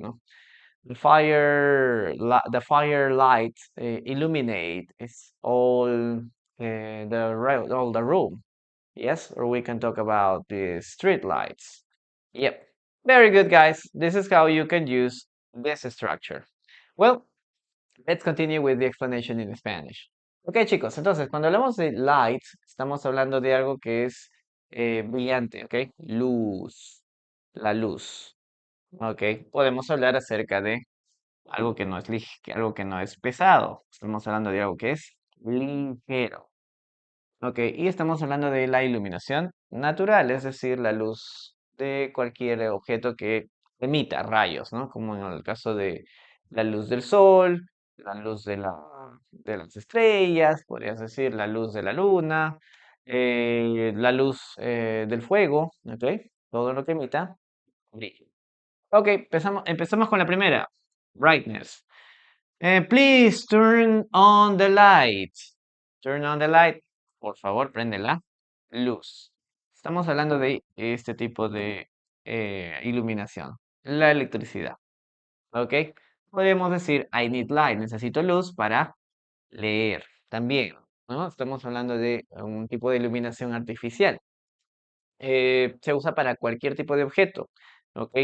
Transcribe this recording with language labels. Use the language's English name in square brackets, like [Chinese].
[English] No, the fire light illuminate is all the room. Yes, or we can talk about the street lights. Yep, very good, guys. This is how you can use this structure. Well, let's continue with the explanation in Spanish. [Spanish] Ok, chicos, entonces cuando hablamos de light, estamos hablando de algo que es brillante, ¿ok? Luz, la luz, ¿ok? Podemos hablar acerca de algo que no es algo que no es pesado. Estamos hablando de algo que es ligero. Ok, y estamos hablando de la iluminación natural, es decir, la luz de cualquier objeto que emita rayos, ¿no? Como en el caso de la luz del sol, la luz de las estrellas, podrías decir la luz de la luna, la luz del fuego, ¿ok? Todo lo que emita brillo. Ok, empezamos con la primera, brightness. [English] Please turn on the light. Turn on the light. [Spanish] Por favor, prende la luz. Estamos hablando de este tipo de iluminación. La electricidad. ¿Ok? Podemos decir, [English] I need light. [Spanish] Necesito luz para leer. También, ¿no? Estamos hablando de un tipo de iluminación artificial. Se usa para cualquier tipo de objeto, ¿ok?